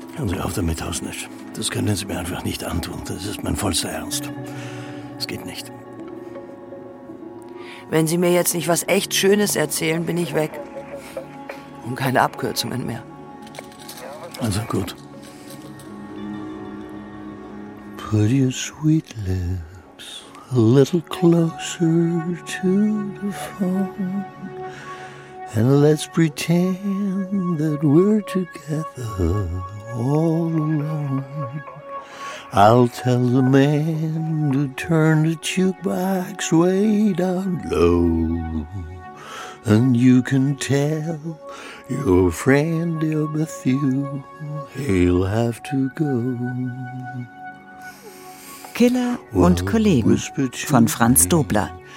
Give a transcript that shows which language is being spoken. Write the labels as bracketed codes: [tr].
[de] Hören Sie auf damit, Hausnisch. Das können Sie mir einfach nicht antun. Das ist mein vollster Ernst. Es geht nicht. Wenn Sie mir jetzt nicht was echt Schönes erzählen, bin ich weg. Und keine Abkürzungen mehr. Also gut. [en] Put your sweet lips a little closer to the phone. And let's pretend that we're together all alone. I'll tell the man to turn the jukebox way down low. And you can tell your friend there with you he'll have to go. [de] Killer und Kollegen von Franz Dobler.